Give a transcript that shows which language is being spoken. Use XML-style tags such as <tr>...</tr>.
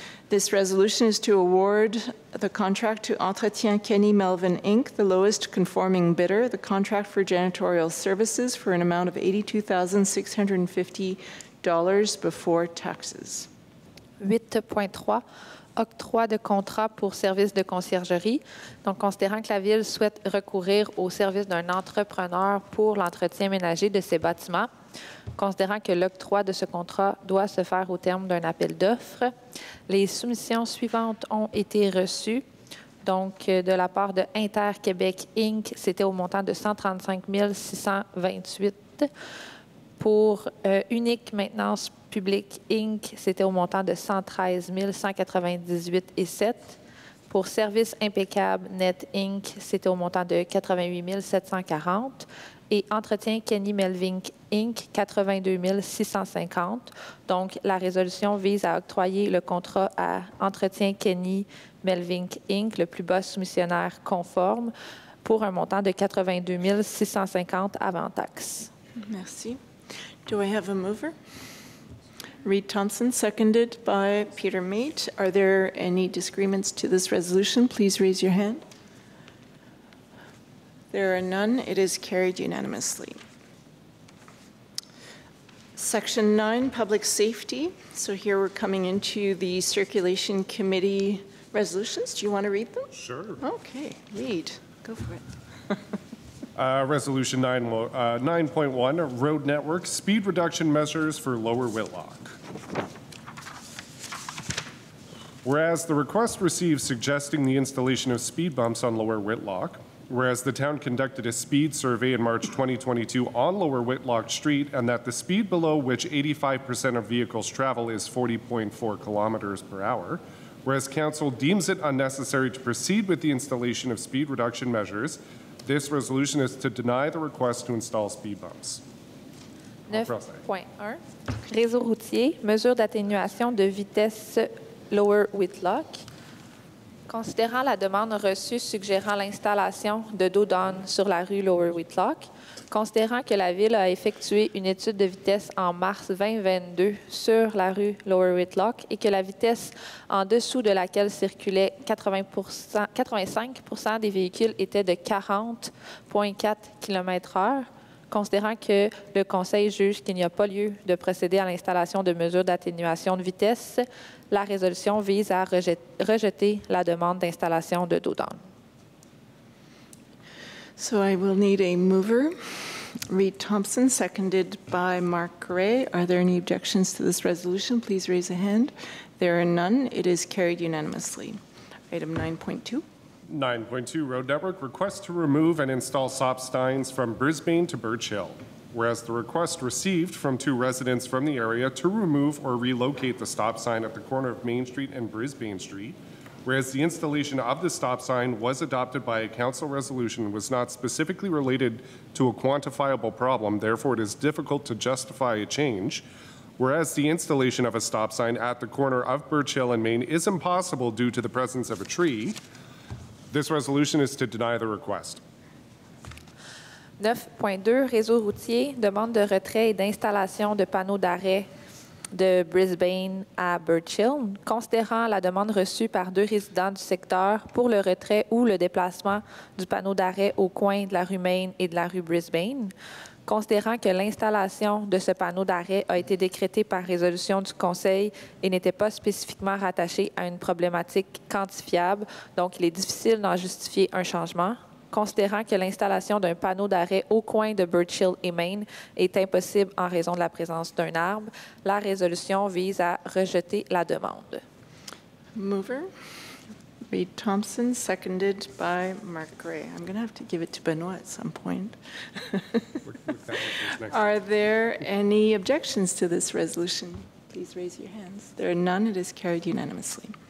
<en>This resolution is to award the contract to Entretien Kenny Melvin Inc., the lowest conforming bidder, the contract for janitorial services for an amount of $82,650 before taxes.</en> <fr>8.3. Octroi de contrat pour service de conciergerie. Donc, considérant que la Ville souhaite recourir au service d'un entrepreneur pour l'entretien ménager de ses bâtiments, considérant que l'octroi de ce contrat doit se faire au terme d'un appel d'offres, les soumissions suivantes ont été reçues. Donc, de la part de Inter-Québec Inc., c'était au montant de 135 628. Pour Unique Maintenance Publique Inc., c'était au montant de 113 198,7. Pour Service Impeccable Net Inc., c'était au montant de 88 740. Et Entretien Kenny Melvin Inc., 82 650. Donc, la résolution vise à octroyer le contrat à Entretien Kenny Melvin Inc., le plus bas soumissionnaire conforme, pour un montant de 82 650 avant taxe. Merci.</fr> <en>Do I have a mover? Reed Thompson, seconded by Peter Mate. Are there any disagreements to this resolution? Please raise your hand. There are none. It is carried unanimously. Section 9, Public Safety. So here we're coming into the Circulation Committee resolutions. Do you want to read them? Sure. Okay, read. Go for it. Resolution 9.1, Road Network, Speed Reduction Measures for Lower Whitlock. Whereas the request received suggesting the installation of speed bumps on Lower Whitlock, whereas the town conducted a speed survey in March 2022 on Lower Whitlock Street, and that the speed below which 85% of vehicles travel is 40.4 kilometers per hour, whereas Council deems it unnecessary to proceed with the installation of speed reduction measures, this resolution is to deny the request to install speed bumps.</en> <fr>9.1. Réseau routier, mesure d'atténuation de vitesse Lower Whitlock. Considérant la demande reçue suggérant l'installation de dos d'âne sur la rue Lower Whitlock, considérant que la Ville a effectué une étude de vitesse en mars 2022 sur la rue Lower Whitlock et que la vitesse en dessous de laquelle circulaient 85% des véhicules était de 40,4 km/h, considérant que le Conseil juge qu'il n'y a pas lieu de procéder à l'installation de mesures d'atténuation de vitesse, la résolution vise à rejeter la demande d'installation de dos d'âne.</fr> <en>So I will need a mover. Reed Thompson, seconded by Mark Gray. Are there any objections to this resolution? Please raise a hand. There are none. It is carried unanimously. Item 9.2. 9.2, Road Network, request to remove and install stop signs from Brisbane to Birch Hill. Whereas the request received from 2 residents from the area to remove or relocate the stop sign at the corner of Main Street and Brisbane Street, whereas the installation of the stop sign was adopted by a council resolution and was not specifically related to a quantifiable problem, therefore it is difficult to justify a change, whereas the installation of a stop sign at the corner of Birch Hill and Main is impossible due to the presence of a tree, this resolution is to deny the request.</en> <fr>9.2, réseau routier, demande de retrait et d'installation de panneaux d'arrêt de Brisbane à Birch Hill, considérant la demande reçue par 2 résidents du secteur pour le retrait ou le déplacement du panneau d'arrêt au coin de la rue Main et de la rue Brisbane, considérant que l'installation de ce panneau d'arrêt a été décrétée par résolution du Conseil et n'était pas spécifiquement rattachée à une problématique quantifiable, donc il est difficile d'en justifier un changement, considérant que l'installation d'un panneau d'arrêt au coin de Birch Hill et Main est impossible en raison de la présence d'un arbre, la résolution vise à rejeter la demande.</fr> <en>Mover, Reed Thompson, seconded by Mark Gray. I'm going to have to give it to Benoit at some point. Are there any objections to this resolution? Please raise your hands. There are none. It is carried unanimously.</en>